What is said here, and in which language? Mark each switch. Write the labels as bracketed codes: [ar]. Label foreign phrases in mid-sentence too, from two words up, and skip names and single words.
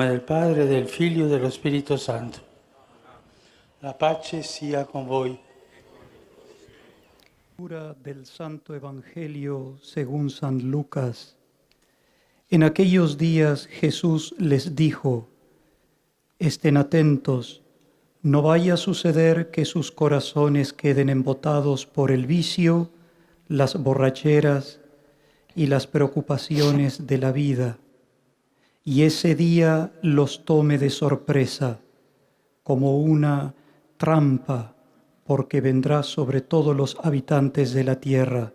[it] Padre, del Figlio e dello Spirito Santo. La pace sia con voi. [es] Lectura del Santo Evangelio según San Lucas. En aquellos días Jesús les dijo: estén atentos, no vaya a suceder que sus corazones queden embotados por el vicio, las borracheras y las preocupaciones de la vida, y ese día los tome de sorpresa, como una trampa, porque vendrá sobre todos los habitantes de la tierra.